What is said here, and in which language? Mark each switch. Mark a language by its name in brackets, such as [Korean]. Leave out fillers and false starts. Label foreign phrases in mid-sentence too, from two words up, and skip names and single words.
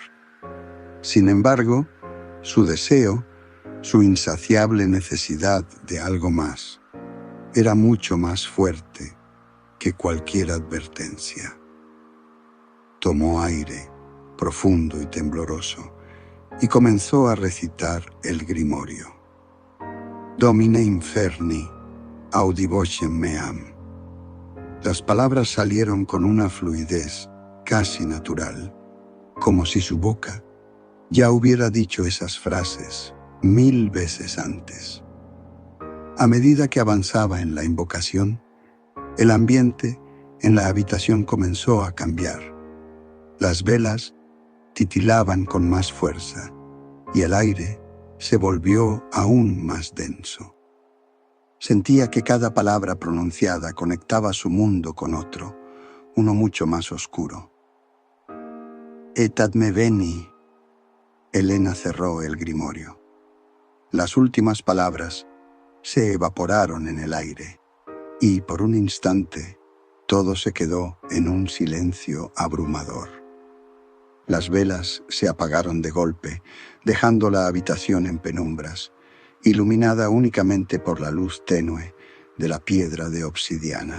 [Spanish] Sin embargo, su deseo, su insaciable necesidad de algo más, era mucho más fuerte que cualquier advertencia. Tomó aire, profundo y tembloroso, y comenzó a recitar el grimorio. [Latin] Domine inferni, audi vocem meam. [Spanish] Las palabras salieron con una fluidez casi natural, como si su boca ya hubiera dicho esas frases 1000 veces antes. A medida que avanzaba en la invocación, el ambiente en la habitación comenzó a cambiar. Las velas titilaban con más fuerza y el aire se volvió aún más denso. Sentía que cada palabra pronunciada conectaba su mundo con otro, uno mucho más oscuro. [Latin] Et ad me veni. [Spanish] Elena cerró el grimorio. Las últimas palabras se evaporaron en el aire y por un instante todo se quedó en un silencio abrumador. Las velas se apagaron de golpe, dejando la habitación en penumbras, iluminada únicamente por la luz tenue de la piedra de obsidiana.